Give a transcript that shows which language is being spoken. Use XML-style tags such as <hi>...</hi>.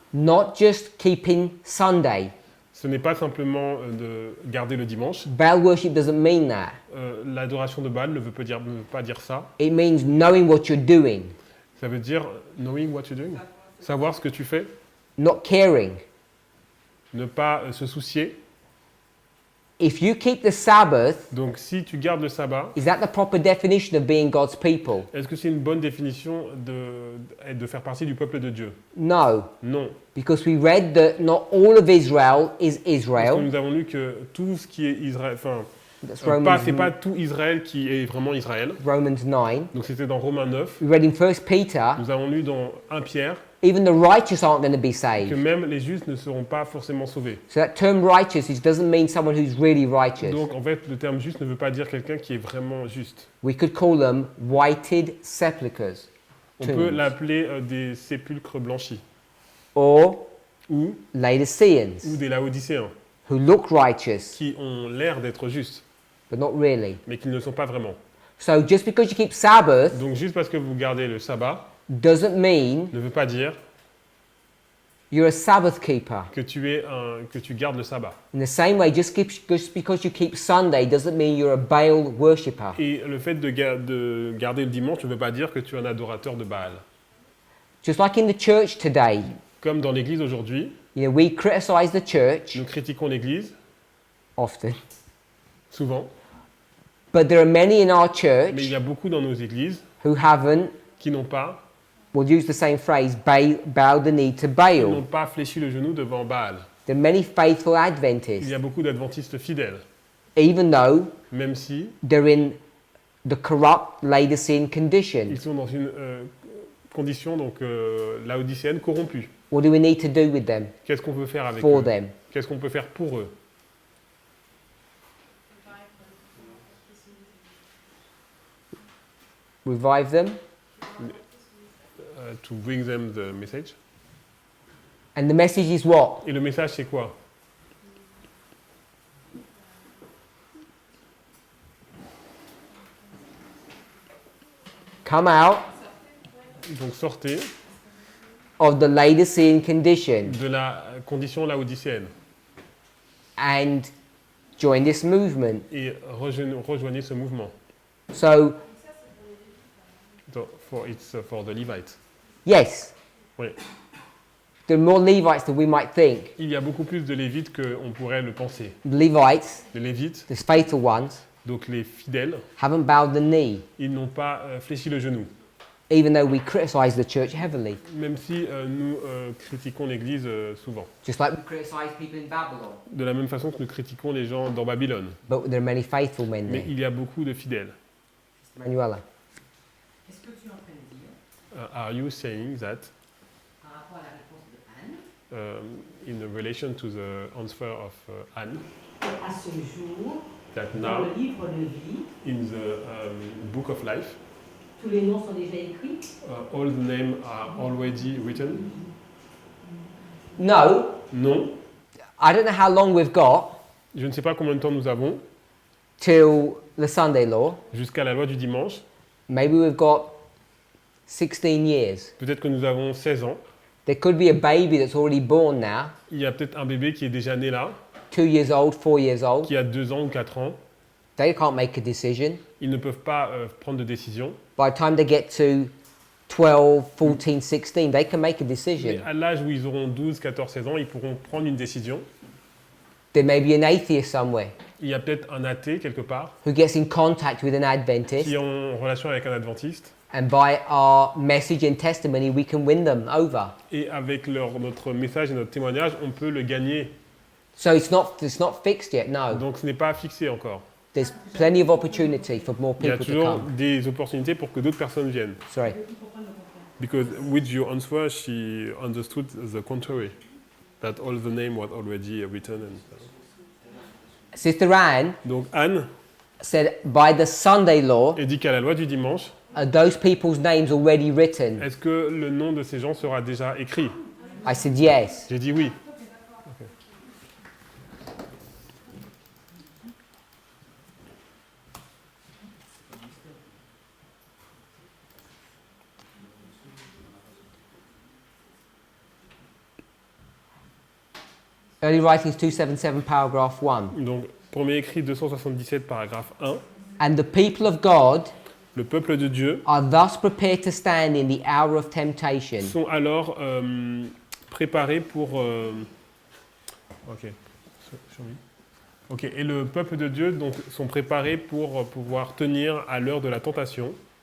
<en>not just keeping Sunday.</en> <fr>Ce n'est pas simplement de garder le dimanche.</fr> <en>Baal worship doesn't mean that.</en> <fr>L'adoration de Baal ne veut pas dire ça.</fr> <en>It means knowing what you're doing,</en> <fr>Ça veut dire</fr> <en>knowing what you're doing,</en> <fr>savoir ce que tu fais,</fr> <en>not caring.</en> <fr>ne pas se soucier.</fr> <en>If you keep the Sabbath,</en> <fr>Donc si tu gardes le sabbat,</fr> <en>is that the proper definition of being God's people?</en> <fr>est-ce que c'est une bonne définition de faire partie du peuple de Dieu?</fr> <en>No,</en> <fr>Non.</fr> <en>because we read that not all of Israel is</en> <fr>Parce que</fr> <en>Israel.</en> <fr>nous avons lu que tout ce qui est Israël,</fr> <en>That's</en> <fr>c'est pas tout Israël qui est vraiment Israël.</fr> <en>Romans 9.</en> <fr>Donc c'était dans Romains 9.</fr> <en>We read in 1 Peter,</en> <fr>Nous avons lu dans 1 Pierre</fr> <en>even the righteous aren't going to be</en> <fr>que</fr> <en>saved.</en> <fr>même les justes ne seront pas forcément sauvés.</fr> <en>So that term righteous doesn't mean someone who's really righteous.</en> <fr>Donc en fait, le terme juste ne veut pas dire quelqu'un qui est vraiment juste.</fr> <en>We could call them whited sepulchres.</en> <fr>On peut l'appeler des sépulcres blanchis</fr> <en>Or</en> <fr>ou</fr> <en>Laodiceans,</en> <fr>des Laodicéens</fr> <en>who look righteous,</en> <fr>qui ont l'air d'être justes,</fr> <en>but not really.</en> <fr>mais qui ne le sont pas vraiment.</fr> <en>So just because you keep Sabbath</en> <fr>Donc juste parce que vous gardez le sabbat</fr> <en>doesn't mean</en> <fr>ne veut pas dire</fr> <en>you're a Sabbath keeper.</en> <fr>que tu gardes le sabbat.</fr> <en>In the same way, just because you keep Sunday doesn't mean you're a Baal worshipper.</en> <fr>Et le fait de garder le dimanche ne veut pas dire que tu es un adorateur de Baal.</fr> <en>Just like in the church today,</en> <fr>Comme dans l'église aujourd'hui,</fr> <en>we criticize the church</en> <fr>nous critiquons l'église</fr> <en>often,</en> <fr>souvent,</fr> <en>but there are many in our</en> <fr>mais il</fr> <en>church</en> <fr>y a beaucoup dans nos églises</fr> <en>who haven't,</en> <fr>qui n'ont pas</fr> <en>we'll use the same phrase, bowed the knee to Baal.</en> <fr>fléchi le genou devant Baal.</fr> <en>There are many faithful</en> <fr>Il y</fr> <en>Adventists,</en> <fr>a beaucoup d'adventistes fidèles,</fr> <en>even though</en> <fr>même si</fr> <en>they're in the corrupt Laodicean condition.</en> <fr>ils sont dans une condition donc laodicéenne corrompue.</fr> <en>What do we need to do with them,</en> <fr>Qu'est-ce qu'on peut faire avec</fr> <en>for</en> <fr>eux?</fr> <en>them?</en> <fr>Qu'est-ce qu'on peut faire pour eux?</fr> <en>Revive them? To bring them the message. And the message is what?</en> <fr>Et le message c'est quoi?</fr> <en>Come out</en> <fr>Donc sortez</fr> <en>of the Laodicean condition</en> <fr>de la condition laodicéenne</fr> <en>and join this movement.</en> <fr>et rejoignez ce mouvement.</fr> <en>So, Donc, it's for the Levites. yes,</en> <fr>Oui.</fr> <en>there are more Levites than we might think.</en> <fr>Il y a beaucoup plus de Lévites qu'on pourrait le penser.</fr> <en>The Levites,</en> <fr>Les Lévites,</fr> <en>the faithful ones,</en> <fr>donc les fidèles,</fr> <en>haven't bowed the knee,</en> <fr>ils n'ont pas fléchi le genou.</fr> <en>even though we criticize the church heavily.</en> <fr>Même si nous critiquons l'Église souvent.</fr> <en>Just like we criticize people in Babylon.</en> <fr>De la même façon que nous critiquons les gens dans Babylone.</fr> <en>But there are many faithful men</en> <fr>Mais il y a beaucoup de fidèles. Manuela. Est-ce que tu es en train de dire,</fr> <en>Are you saying that</en> <fr>par rapport à la réponse de Anne,</fr> <en>in relation to the answer of Anne,</en> <fr>à ce jour,</fr> <en>that</en> <fr>dans</fr> <en>now</en> <fr>le livre de vie,</fr> <en>in the book of life,</en> <fr>tous les noms sont déjà écrits?</fr> <en>all the names are already written? No,</en> <fr>Non.</fr> <en>I don't know how long we've got</en> <fr>Je ne sais pas combien de temps nous avons</fr> <en>till the Sunday law.</en> <fr>jusqu'à la loi du dimanche.</fr> <en>Maybe we've got 16 years.</en> <fr>Peut-être que nous avons 16 ans.</fr> <en>There could be a baby that's already born now,</en> <fr>Il y a peut-être un bébé qui est déjà né là,</fr> <en>2 years old, 4 years old.</en> <fr>qui a 2 ans ou 4 ans.</fr> <en>They can't make a decision.</en> <fr>Ils ne peuvent pas prendre de décision.</fr> <en>By the time they get to 12, 14, 16, they can make a</en> <fr>Mais</fr> <en>decision.</en> <fr>à l'âge où ils auront 12, 14, 16 ans, ils pourront prendre une décision.</fr> <en>There may be an atheist somewhere</en> <fr>Il y a peut-être un athée quelque part</fr> <en>who gets in contact with an Adventist,</en> <fr>qui est en relation avec un adventiste.</fr> <en>and by our message and testimony, we can win them over.</en> <fr>Et avec notre message et notre témoignage, on peut le gagner.</fr> <en>So it's not fixed yet, no.</en> <fr>Donc ce n'est pas fixé encore.</fr> <en>There's plenty of opportunity for more</en> <fr>Il y a</fr> <en>people to</en> <fr>toujours</fr> <en>come.</en> <fr>des opportunités pour que d'autres personnes viennent.</fr> <en>Sorry. Because with your answer, she understood the contrary. That all the name was already written. Sister Anne</en> <fr>Donc Anne</fr> <en>said, by the Sunday law,</en> <fr>est dit qu'à la loi du dimanche,</fr> <en>are those people's names already written?</en> <fr>est-ce que le nom de ces gens sera déjà écrit?</fr> <en>I said, yes.</en> <fr>J'ai dit oui.</fr> <en>Early Writings 277, paragraph 1.</en> <fr>Donc, premier écrit 277, paragraphe 1.</fr> <en>And the people of God</en> <fr>Le peuple de Dieu</fr> <en>are thus prepared to stand in the hour of temptation.</en> <fr>sont alors préparés pour... Ok. Ok. Et le peuple de Dieu donc, sont préparés pour pouvoir tenir à l'heure de la tentation.</fr>